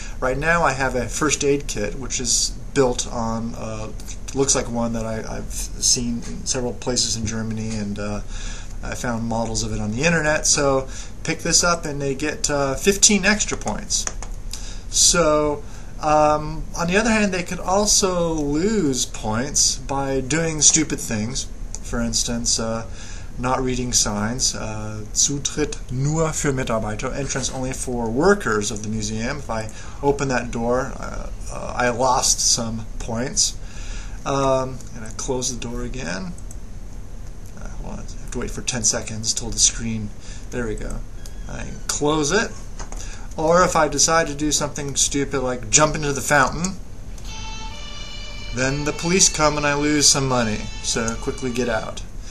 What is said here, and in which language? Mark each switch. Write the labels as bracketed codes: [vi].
[en] Right now I have a first aid kit, which is built on, looks like one that I've seen in several places in Germany, and I found models of it on the internet. So pick this up and they get 15 extra points. So on the other hand, they could also lose points by doing stupid things. For instance, not reading signs. [de] Zutritt nur für Mitarbeiter. [en] Entrance only for workers of the museum. If I open that door, I lost some points. And I close the door again. Hold on, I have to wait for 10 seconds till the screen. There we go. I close it. Or if I decide to do something stupid like jump into the fountain, then the police come and I lose some money, so quickly get out.